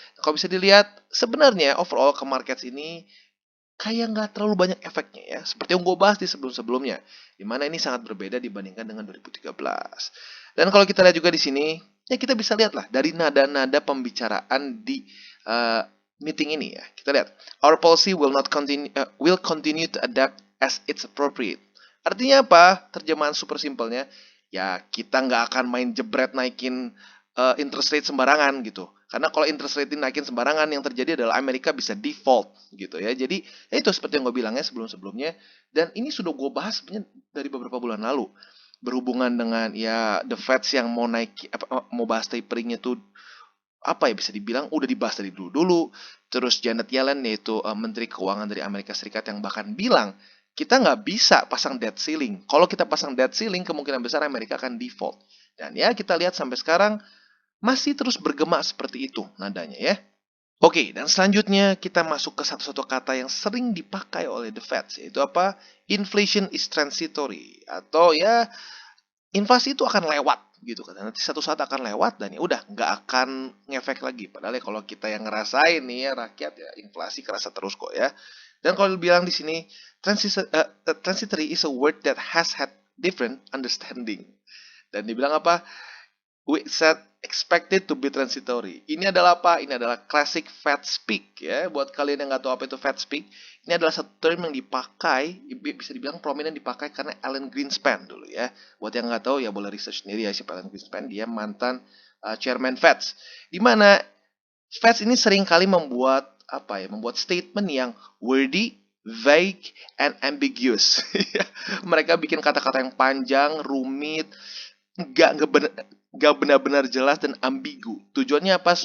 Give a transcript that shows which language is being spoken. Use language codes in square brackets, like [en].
[id] Kalau bisa dilihat sebenarnya overall ke market ini kayak nggak terlalu banyak efeknya ya. Seperti yang gue bahas di sebelum-sebelumnya, dimana ini sangat berbeda dibandingkan dengan 2013. Dan kalau kita lihat juga di sini, ya kita bisa lihat lah dari nada-nada pembicaraan di meeting ini ya. Kita lihat, [en] our policy will continue to adapt as it's appropriate. [id] Artinya apa? Terjemahan super simpelnya, ya kita nggak akan main jebret naikin interest rate sembarangan gitu. Karena kalau interest rate naikin sembarangan, yang terjadi adalah Amerika bisa default gitu ya. Jadi ya itu seperti yang gue bilangnya sebelum-sebelumnya. Dan ini sudah gue bahas sebenarnya dari beberapa bulan lalu. Berhubungan dengan ya the Fed yang mau mau bahas taperingnya tuh apa ya, bisa dibilang udah dibahas dari dulu-dulu. Terus Janet Yellen yaitu Menteri Keuangan dari Amerika Serikat yang bahkan bilang kita nggak bisa pasang debt ceiling. Kalau kita pasang debt ceiling, kemungkinan besar Amerika akan default. Dan ya kita lihat sampai sekarang masih terus bergema seperti itu nadanya ya. Oke, dan selanjutnya kita masuk ke satu-satu kata yang sering dipakai oleh the Fed, yaitu apa? [en] Inflation is transitory, [id] atau ya inflasi itu akan lewat gitu kan. Nanti satu saat akan lewat dan ya udah nggak akan ngefek lagi. Padahal ya kalau kita yang ngerasain nih ya rakyat, ya inflasi kerasa terus kok ya. Dan kalau bilang di sini [en] transitory is a word that has had different understanding. [id] Dan dibilang apa? [en] We said expected to be transitory. [id] Ini adalah apa? Ini adalah classic Fed speak ya. Buat kalian yang nggak tahu apa itu Fed speak, ini adalah satu term yang dipakai, bisa dibilang prominent dipakai karena Alan Greenspan dulu ya. Buat yang nggak tahu ya boleh research sendiri ya, siapa Alan Greenspan. Dia mantan chairman Fed. Di mana Fed ini sering kali membuat membuat statement yang [en] wordy, vague, and ambiguous. [id] Mereka bikin kata-kata yang panjang, rumit, nggak benar-benar jelas dan ambigu. Tujuannya apa?